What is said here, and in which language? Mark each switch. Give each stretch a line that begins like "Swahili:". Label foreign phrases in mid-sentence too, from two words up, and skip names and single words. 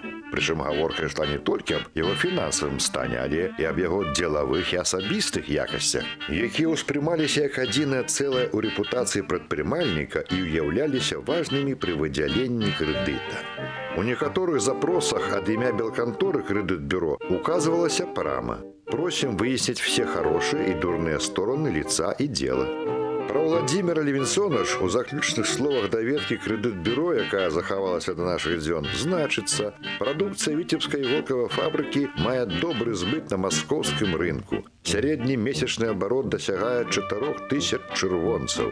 Belarusian: Прычым гаворка ішла не толькі аб яго фінансавым стане, але і аб яго дзелавых і асабістых якасцях, якія ўспрымаліся як адзінае цэлае ў рэпутацыі прадпрымальніка і ўяўляліся важнымі пры выдзяленні крэдыта. У некаторых запросах ад імя белканторы «Крэдыт-бюро» указывалася прама:
Russian: «Просим выяснить все хорошие и дурные стороны лица и дела».
Belarusian: Про Уладзіміра Левінсона ж у заключных словах даведкі «Крэдыт-бюро», якая захавалася да нашых дзён, значыцца: прадукцыя віцебскай іголкавай фабрыкі мае добры збыт на маскоўскім рынку. Сярэдні месячны абарот дасягае 4000 чырвонцаў.